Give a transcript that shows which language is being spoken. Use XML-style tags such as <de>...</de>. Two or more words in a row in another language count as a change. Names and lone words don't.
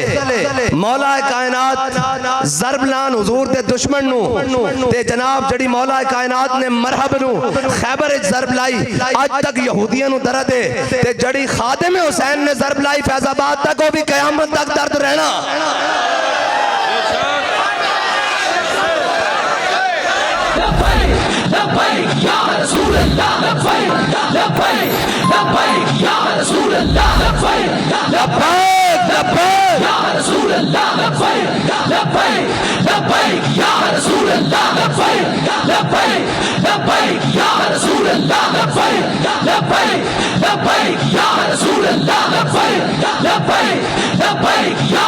<pa>مولا کائنات ضرب لان حضور دے دشمن نوں تے جناب جیہڑی مولا کائنات نے مرحب نوں خیبر وچ ضرب لائی اج تک یہودیاں نوں درد ہے تے جیہڑی خادم حسین نے ضرب لائی فیض آباد تک وہ بھی قیامت تک درد رہنا.</pa> <ar>لبیک یا رسول اللہ، لبیک لبیک لبیک یا رسول اللہ، لبیک لبیک لبیک یا رسول اللہ، لبیک لبیک لبیک یا رسول اللہ، لبیک لبیک لبیک یا رسول اللہ، لبیک لبیک لبیک یا رسول اللہ، لبیک لبیک لبیک</ar>